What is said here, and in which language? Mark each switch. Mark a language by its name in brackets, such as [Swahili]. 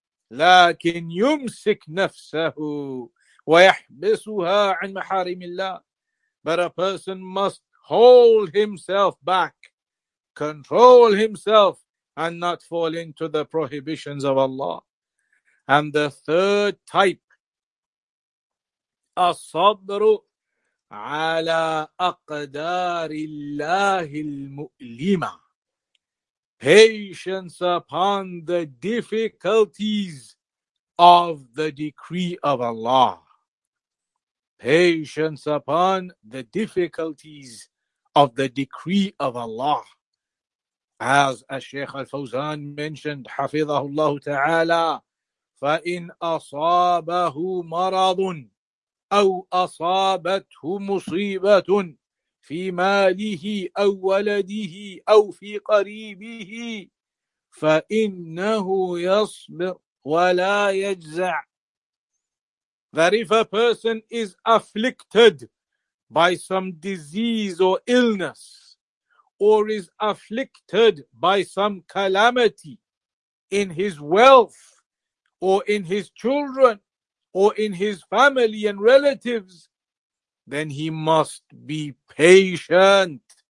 [Arabic] لكن يمسك نفسه ويحبسها عن محارم الله. [English] But a person must hold himself back, control himself, and not fall into the prohibitions of Allah. And the third type, [Arabic] الصبر على أقدار الله المؤلمة. [English] patience upon the difficulties of the decree of Allah. Patience upon the difficulties of the decree of Allah. As Sheikh Al-Fawzan mentioned, Hafizahullah Ta'ala, [Arabic] فَإِنْ أَصَابَهُ مَرَضٌ أَوْ أَصَابَتْهُ مُصِيبَةٌ فِي مَالِهِ أَوْ وَلَدِهِ أَوْ فِي قَرِيبِهِ فَإِنَّهُ يَصْبِرْ وَلَا يَجْزَعْ. [English] That if a person is afflicted by some disease or illness, or is afflicted by some calamity in his wealth, or in his children, or in his family and relatives, then he must be patient,